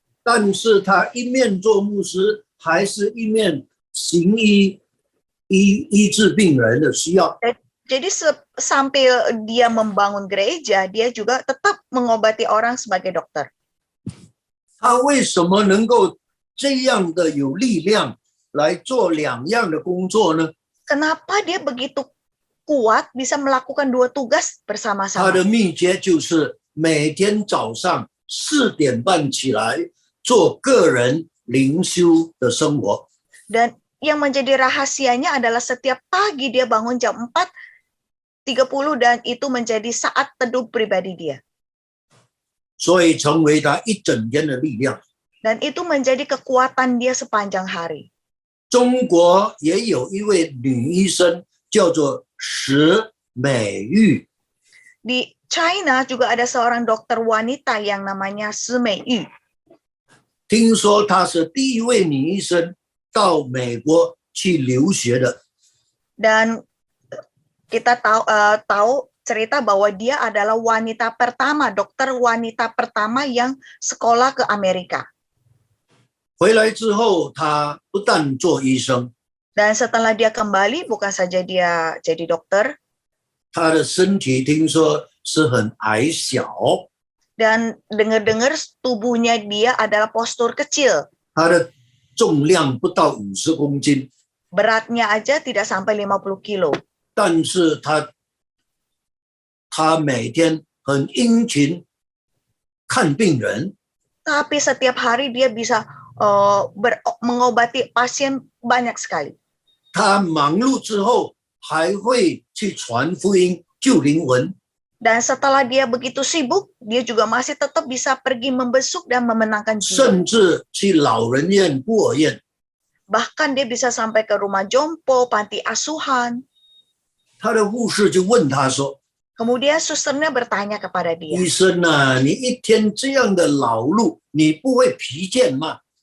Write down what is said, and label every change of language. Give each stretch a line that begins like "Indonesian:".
Chinese: 但是他一面做牧师，还是一面行医治病人的需要。
Indonesian: jadi sambil dia membangun gereja, dia juga tetap mengobati orang sebagai dokter.
Chinese: 他为什么能够这样的有力量来做两样的工作呢？
Indonesian: Kenapa dia begitu kuat bisa melakukan dua tugas
Chinese: 他
Indonesian: bersama-sama?
Chinese: 的秘诀就是每天早上4点半起来做个人灵修的生活。
Indonesian: Dan yang menjadi rahasianya adalah setiap pagi dia bangun jam 4:30 dan itu menjadi saat teduh pribadi dia.
Chinese: 所以成为他一整天的力量。
Indonesian: Dan itu menjadi kekuatan dia sepanjang hari.
Chinese: 中国也有一位女医生叫做石美玉，
Indonesian: Di China juga ada seorang dokter wanita yang namanya Si Meiyu.
Chinese: 听说她是第一位女医生到美国去留学的。
Indonesian: Dan kita tahu cerita bahwa dia adalah wanita pertama, dokter wanita pertama yang sekolah ke Amerika.
Chinese: 回来之后，她不但做医生，
Indonesian: Dan setelah dia kembali, bukan saja dia jadi dokter,
Chinese: 她的身体听说是很矮小，
Indonesian: dan dengar-dengar tubuhnya dia adalah postur kecil.
Chinese: 她的重量不到50公斤，
Indonesian: Beratnya aja tidak sampai 50 kilo.
Chinese: 但是她每天很殷勤看病人，
Indonesian: Tapi setiap hari dia bisa mengobati pasien banyak sekali.
Chinese: 她忙碌之后还会去传福音救灵魂。
Indonesian: Dan setelah dia begitu sibuk, dia juga masih tetap bisa pergi membesuk dan memenangkan jiwa.
Chinese: 甚至去老人院、孤儿院，
Indonesian: Bahkan dia bisa sampai ke rumah jompo, panti asuhan.
Chinese: 他的护士就问他说
Indonesian: Kemudian susternya bertanya kepada：“
Chinese: 医
Indonesian: dia,
Chinese: 生啊，你一天这样的劳碌，你不会疲倦吗？